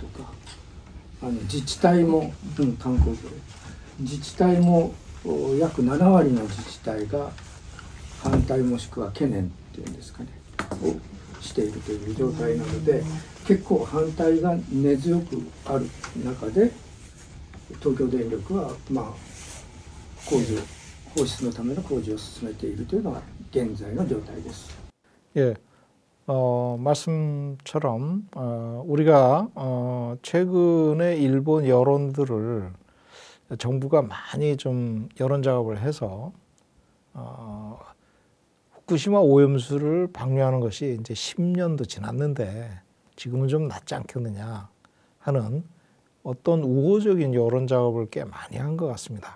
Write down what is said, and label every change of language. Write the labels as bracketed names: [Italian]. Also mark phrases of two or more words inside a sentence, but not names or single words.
[Japanese] か自治体も、観光業自治体も約7割の自治体が反対もしくは懸念っていうんですかねをしているという状態なので結構反対が根強くある中で東京電力は放出のための工事を進めているというのが現在の状態です。 [Korean] 예, 말씀처럼 우리가 최근에 일본 여론들을 정부가 많이 좀 여론 작업을 해서 후쿠시마 오염수를 방류하는 것이 이제 10년도 지났는데 지금은 좀 낫지 않겠느냐 하는 어떤 우호적인 여론 작업을 꽤 많이 한 것 같습니다.